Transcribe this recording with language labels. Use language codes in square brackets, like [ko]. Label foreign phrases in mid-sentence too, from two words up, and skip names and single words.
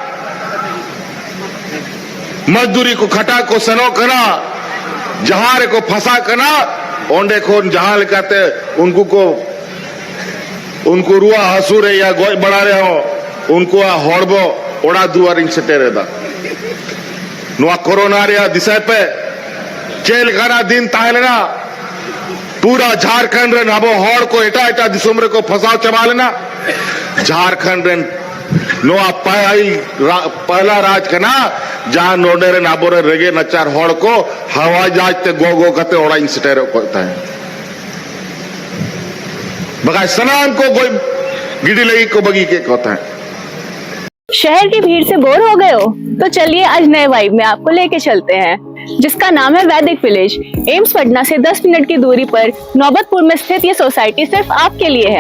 [sat] मजदूरी को खटा को सनो कना जहां रे को फंसा कना ओंडे खोन जहां लेकाते उनको रुआ हसूरे या गोय बड़ा रहे हो उनको होड़बो ओड़ा दुआरिंग सेटेरे दा नोआ कोरोना रे दिशा पे चेल खाना दिन ताहलेना पूरा झारखंड रे नाबो होड़ को एटा एटा दिसोम रे को फसाव चबा लेना झारखंड रे नो पहला राज कना जहां नोडे नाबोरे रेगे नचार हड़ को हवा जहाज ते गो कते ओड़ाई सेटेरो को ताहे बगा सनाम को कोई गिडी लगी को बगी के [hi] कहता है। शहर की भीड़ से बोर हो गए हो तो चलिए आज नए वाइब में आपको लेके चलते हैं, जिसका नाम है वैदिक विलेज। एम्स पटना से 10 मिनट की दूरी पर नौबतपुर में स्थित ये सोसाइटी सिर्फ आपके लिए है।